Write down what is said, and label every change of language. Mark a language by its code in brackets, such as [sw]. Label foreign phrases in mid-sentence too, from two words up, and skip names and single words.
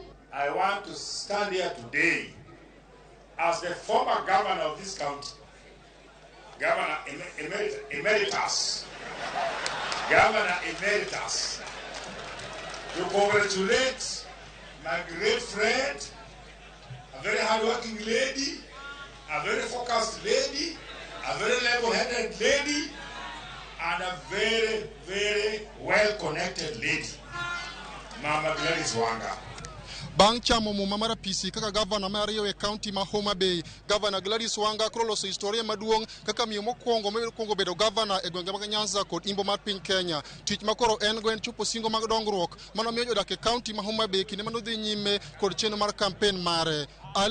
[en] I want to stand here today as the former governor of this county, Governor Emeritus, to congratulate my great friend, a very hard-working lady, a very focused lady, a very level-headed lady, and a very, very well-connected lady, Mama Gladys Wanga. [luo] Bang' chamo muma mar apisi kaka gavana mar ariyo e kaunti ma Homa Bay, gavana Gladys Wanga koro loso historia maduong' kaka miyo mokwongo bedo gavana e gwenge mag Nyanza kod imbo mar piny Kenya. Tich makoro en go en chopo singo mag dongruok mano miyo jodak e kaunti ma Homa Bay kinde mano dhi nyime kod chenro mar campaign mare.